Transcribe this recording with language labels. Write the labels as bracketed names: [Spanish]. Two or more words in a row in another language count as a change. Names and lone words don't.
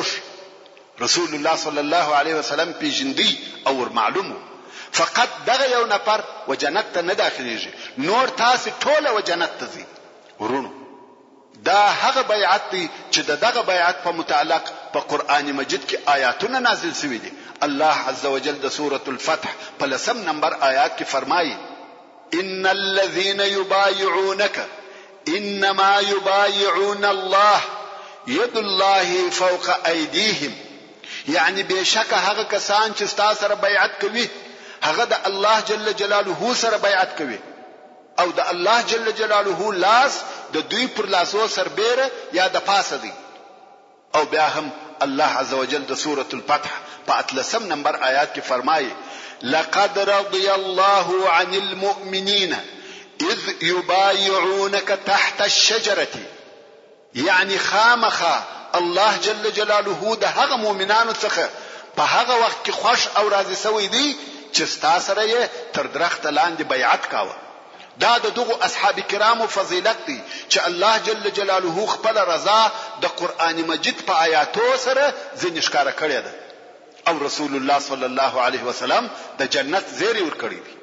[Pashto] رسول الله صلی الله علیه وسلم پیژندی او ور معلومو فقط دغه یو نفر و جنت ته نه داخليږي، نور تاسو ټول و جنت ته ځي. ورونو دا هغه بیعت دی چې دغه بیعت په متعلق په قران مجید کې آیاتونه نازل شوي دي. الله عز وجل د سوره الفتح په 10 نمبر آیات کې فرمایي [Arabic] ان الذين يبايعونك انما يبايعون الله يد الله فوق ايديهم، [Pashto] یعنی بشک هغه کسان چې تاسو سره بیعت کوي هغه د الله جل جلاله سره بیعت کوي او د الله جل جلاله لاس د دوی پر لاسو سربېره یا د پاسه دی. او بیا هم الله عز وجل د سوره الفتح په 13 نمبر آیات کې فرمایي [Arabic] لقد رضي الله عن المؤمنين اذ يبايعونك تحت الشجره، [Pashto] یعنی خامخا الله جل جلاله د هغه مؤمنانو څخه په هغه وخت کې خوش او راضي شوی دی چې تاسو سره یې تر درخت لاندې بیعت کاوه. دا دغه اصحاب کرامو فضیلت دی چې الله جل جلاله خپل رضا د قران مجید په آیاتو سره ځین ښکارا کړی ده او رسول الله صلی الله علیه وسلم د جنت زیری ور کړی دی.